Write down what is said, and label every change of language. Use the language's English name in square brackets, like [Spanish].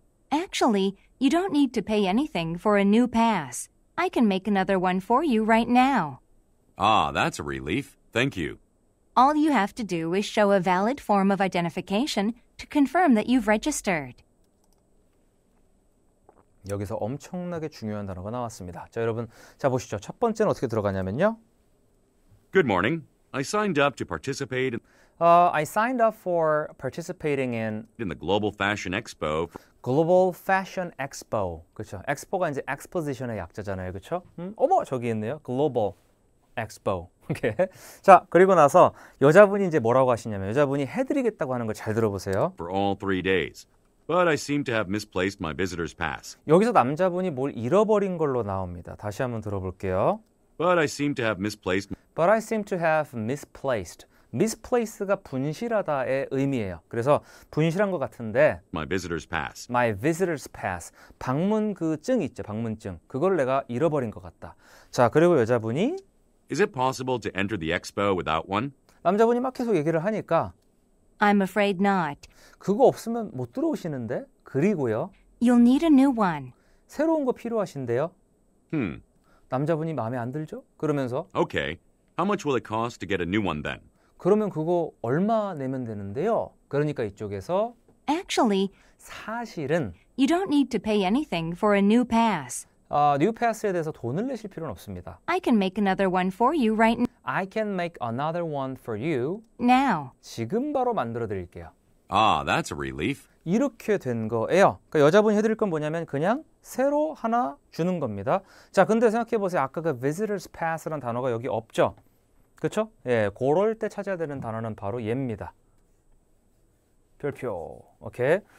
[English] Actually, you don't need to pay anything for a new pass. I can make another one for you right now. Ah, that's a relief. Thank you. All you have to do is show a valid form of identification to confirm that you've registered. [Korean] 여기서 엄청나게 중요한 단어가 나왔습니다. 자, 여러분, 자 보시죠. 첫 번째는 어떻게 들어가냐면요. [English] Good morning. I signed up to participate I signed up for participating in in the Global Fashion Expo. Global Fashion Expo. [Korean] 그렇죠. 엑스포가 이제 exposition의 약자잖아요. 그렇죠? 어머, 저기 있네요. Global Expo. 오케이. 자, 그리고 나서 여자분이 이제 뭐라고 하시냐면 여자분이 해드리겠다고 하는 걸 잘 들어보세요. [English] For all 3 days. But I seem to have misplaced my visitor's pass. [Korean] 여기서 남자분이 뭘 잃어버린 걸로 나옵니다. 다시 한번 들어볼게요. [English] But I seem to have misplaced. But I seem to have misplaced. [Korean] misplace가 분실하다의 의미예요. 그래서 분실한 것 같은데 [English] My visitor's pass. My visitor's pass. [Korean] 방문 그 증 있죠. 방문증. 그걸 내가 잃어버린 것 같다. 자, 그리고 여자분이 [English] Is it possible to enter the expo without one? [Korean] 남자분이 막 계속 얘기를 하니까 [English] I'm afraid not. [Korean] 그거 없으면 못 들어오시는데? 그리고요. [English] You'll need a new one. [Korean] 새로운 거 필요하신데요. Hmm. 남자분이 마음에 안 들죠? 그러면서 [English] Okay. How much will it cost to get a new one then? [Korean] 그러면 그거 얼마 내면 되는데요. 그러니까 이쪽에서 [English] Actually, [Korean] 사실은 [English] you don't need to pay anything for a new pass. [Korean] 뉴 패스에 대해서 돈을 내실 필요는 없습니다. [English] I can make another one for you right I can make another one for you. now. [Korean] 지금 바로 만들어 드릴게요. [English] Ah, that's a relief. [Korean] 이렇게 된 거예요. 그러니까 여자분이 해드릴 건 뭐냐면 그냥 새로 하나 주는 겁니다. 자, 근데 생각해 보세요. 아까 그 visitors pass라는 단어가 여기 없죠? 그렇죠? 예, 그럴 때 찾아야 되는 단어는 바로 얘입니다. 별표. 오케이.